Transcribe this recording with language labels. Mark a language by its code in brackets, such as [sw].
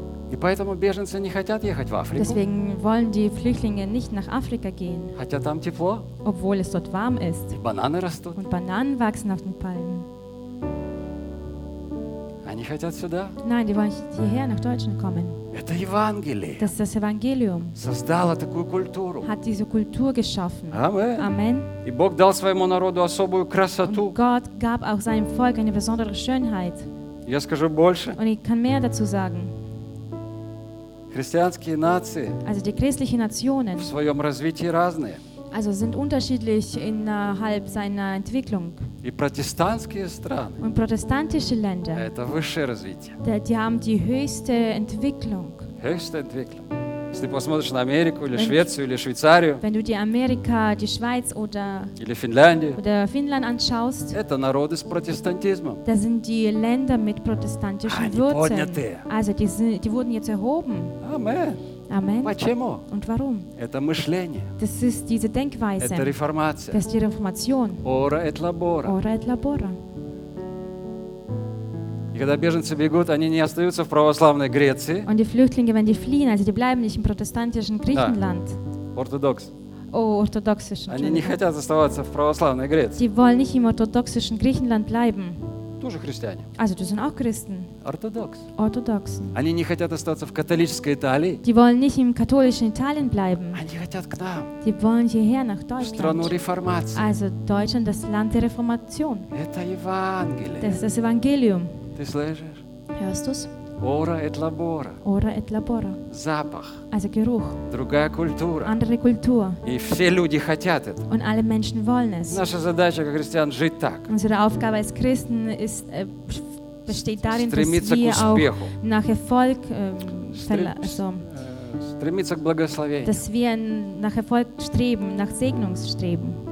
[ru] И поэтому беженцы не хотят ехать в Африку. [de] Deswegen wollen die Flüchtlinge nicht nach Afrika gehen. [ru] Хотя там тепло. [de] Obwohl es dort warm ist. [ru] И бананы растут. [de] Und Bananen wachsen auf den Palmen. [ru] Они хотят сюда. [de] Nein, die wollen nicht hierher nach Deutschland kommen. [ru] Это Евангелие. [de] Das ist das Evangelium. [ru] Создало такую культуру. [de] Hat diese Kultur geschaffen. Amen. [ru] И Бог дал своему народу особую красоту. [de] Und Gott gab auch seinem Volk eine besondere Schönheit. [ru] Я скажу больше. [de] Und ich kann mehr dazu sagen. [ru] Христианские нации, [de] also die christlichen Nationen, [ru] в своем развитии разные. [de] Also sind unterschiedlich innerhalb seiner Entwicklung. [ru] И протестантские страны, [de] und protestantische Länder, [ru] это высшее развитие. [de] Die haben die höchste Entwicklung. Höchste Entwicklung. [ru] Если ты посмотришь на Америку или Швецию или Швейцарию, [de] wenn du die Amerika, die Schweiz oder, [ru] или Финляндию, [de] oder Finnland anschaust, [ru] это народы с протестантизмом. [de] Das sind die Länder mit protestantischen [ru] Wurzeln. Они подняты. [de] Also die wurden jetzt erhoben. Amen. Amen. [ru] Почему? [de] Und warum? [ru] Это мышление. [de] Das ist diese Denkweise. [ru] Это реформация. [de] Das ist die Reformation. [la] Ora et labora. Ora et labora. [ru] Когда беженцы бегут, они не остаются в православной Греции. [de] Und die Flüchtlinge, wenn die fliehen, also die bleiben nicht im protestantischen Griechenland. Orthodox. Oh, orthodoxisch. [ru] Они не хотят оставаться в православной Греции. [de] Die wollen nicht im orthodoxischen Griechenland bleiben. [ru] Тоже христиане. [de] Also, das sind auch Christen. Orthodox. Orthodoxen. [ru] Они не хотят остаться в католической Италии. [de] Die wollen nicht im katholischen Italien bleiben. [ru] Они хотят к нам. [de] Die wollen hierher nach Deutschland. [ru] В страну реформации. [de] Also, Deutschland, das Land der Reformation. [ru] Это Евангелие. [de] Das ist das Evangelium. [ru] Ты слышишь? [de] Hörst du's? [la] Ora et labora. Ora et labora. [ru] Запах. [de] Also Geruch. [ru] Другая культура. [de] Andere Kultur. [ru] И все люди хотят это. [de] Und alle Menschen wollen es. [ru] Наша задача как христиан жить так. [de] Unsere Aufgabe als Christen ist, besteht darin, dass wir auch nach Erfolg [ru] стремиться к благословению. [de] Dass wir nach Erfolg streben, nach Segnung streben.